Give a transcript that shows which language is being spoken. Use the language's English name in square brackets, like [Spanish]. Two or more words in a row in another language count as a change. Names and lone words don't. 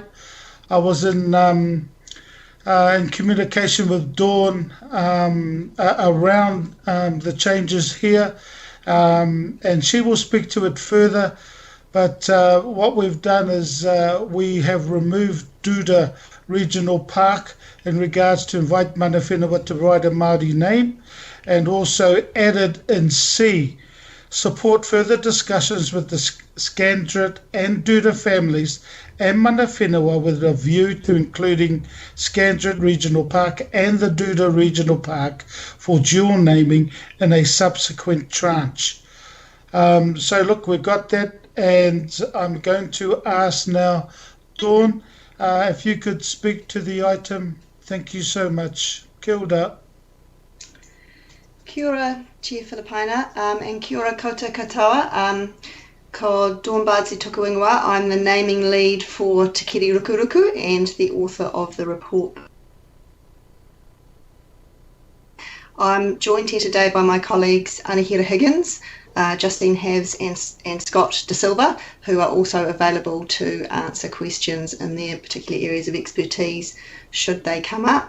[English] I was in communication with Dawn around the changes here, and she will speak to it further. But what we've done is we have removed Duda Regional Park in regards to invite [Māori] mana whenua [English] to write a Māori name, and also added in C, support further discussions with the Scandret and Duda families and [Māori] mana whenua [English] with a view to including Scandret Regional Park and the Duda Regional Park for dual naming in a subsequent tranche. So look, we've got that, and I'm going to ask now, Dawn, if you could speak to the item. Thank you so much. [Māori] Kia ora. Kia ora, [English] Chair Filipaina, and [Māori] kia ora koutou katoa. Ko Dawn Bardsley tuku ingoa. [English] I'm the naming lead for Te Kiri Rukuruku and the author of the report. I'm joined here today by my colleagues Anahira Higgins, Justine Havs and Scott De Silva, who are also available to answer questions in their particular areas of expertise should they come up.